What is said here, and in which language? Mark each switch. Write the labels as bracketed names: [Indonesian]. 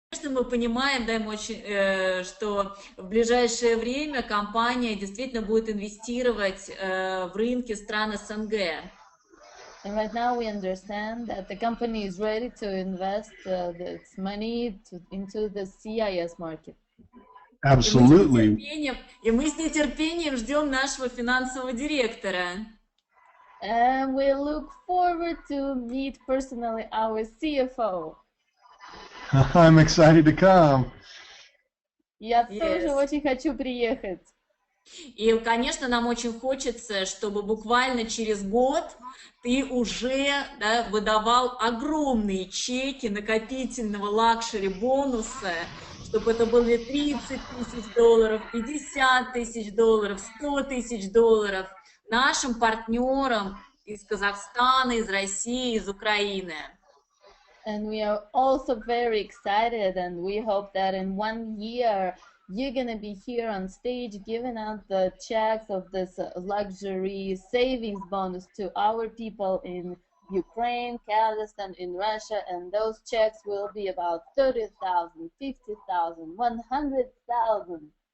[Russian] Конечно, мы понимаем, да, что в ближайшее время компания действительно будет инвестировать в рынки стран СНГ. [English] And right now we understand that the company is ready to invest its money into the CIS market. Absolutely. [Russian] И мы с нетерпением ждем нашего финансового директора. [English] And we look forward to meet personally our CFO. I'm excited to come. [Russian] Я тоже очень хочу приехать. И, конечно, нам очень хочется, чтобы буквально через год ты уже, да, выдавал огромные чеки накопительного лакшери-бонуса, чтобы это были 30 тысяч долларов, 50 тысяч долларов, 100 тысяч долларов нашим партнерам из Казахстана, из России, из Украины. [English] And we are also very excited, and we hope that in 1 year you're gonna be here on stage giving out the checks of this luxury savings bonus to our people in Ukraine, Kazakhstan, in Russia, and those checks will be about 30,000, 50,000, 100,000.